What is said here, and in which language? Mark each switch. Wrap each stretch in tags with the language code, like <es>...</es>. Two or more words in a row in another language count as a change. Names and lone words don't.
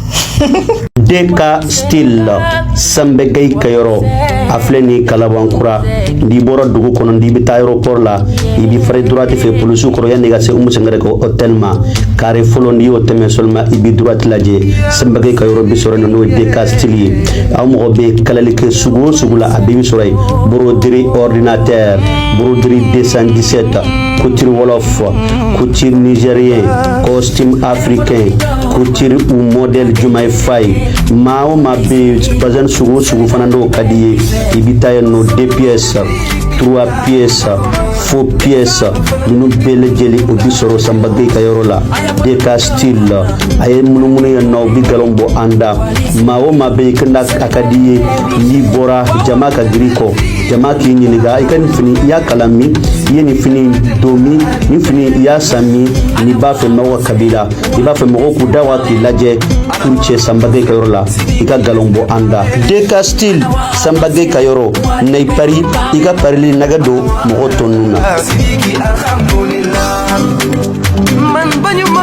<bm>DK Style Sambegay Kayoro a filɛ ni Kalabankura n'i bɔra dugu kɔnɔ n'i bɛ taa aéroport la i bɛ fari droite fɛ polisiw kɔrɔ yanni ka se Umu Sangare ka hôtel ma carré fɔlɔ n'i y'o tɛmɛ seulement i bɛ droite lajɛ Sambegay Kayoro bi sɔrɔ yen n'o ye DK Style ye aw mɔgɔ bɛ kalali kɛ sugu o sugu la a bɛɛ bi sɔrɔ yen</bm> <fr>broderie ordinateur broderie 217 couture wolof couture nigérien costume africain couture ou modèle</fr> <bm>Jumaye Faye maa o maa bɛ bazin sugu o sugu fana n'o ka di ye i bɛ taa yen nɔ</bm> <fr>2 pièces 3 pièces faux pièces</fr> <bm>ninnu bɛɛ lajɛlen o bi sɔrɔ Sambagay ka yɔrɔ la DK Style a ye munumunu yen nɔ o bi galon bɔ an da maa o maa bɛ yen a ka di ye n'i bɔra jama ka girin kɔ jama k'i ɲininka i ka nin fini i y'a kalan min i ye nin fini don min nin fini i y'a san min n'i b'a fɛ mɔgɔw ka kabila i b'a fɛ mɔgɔw k'u da wa k'i lajɛ pour cɛ Sambagay ka yɔrɔ la i ka galon bɔ an da DK Style Sambagay ka yɔrɔ na i pari i ka parili nɛgɛ don mɔgɔ tɔ ninnu na.</bm>